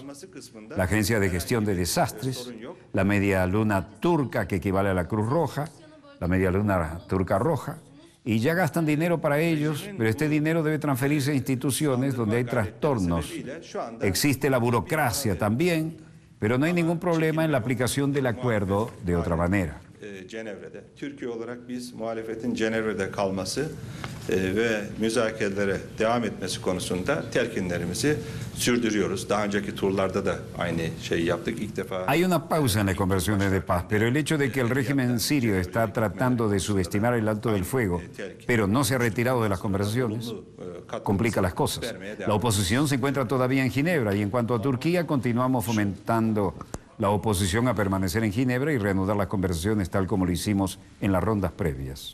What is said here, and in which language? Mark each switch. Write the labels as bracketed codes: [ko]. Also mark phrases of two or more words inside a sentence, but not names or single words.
[es] La Agencia de Gestión de Desastres, la Media Luna Turca, que equivale a la Cruz Roja, la Media Luna Turca Roja, y ya gastan dinero para ellos, pero este dinero debe transferirse a instituciones donde hay trastornos. Existe la burocracia también, pero no hay ningún problema en la aplicación del acuerdo de otra manera. [tr] Cenevre'de. Türkiye olarak biz muhalefetin Cenevre'de kalması ve müzakerelere devam etmesi konusunda telkinlerimizi sürdürüyoruz. Daha önceki turlarda da aynı şeyi yaptık. İlk defa. [es] Hay una pausa en las conversaciones de paz, pero el hecho de que el régimen sirio está tratando de subestimar el alto del fuego, pero no se ha retirado de las conversaciones, complica las cosas. La oposición se encuentra todavía en Ginebra y en cuanto a Turquía continuamos fomentando la oposición a permanecer en Ginebra y reanudar las conversaciones tal como lo hicimos en las rondas previas.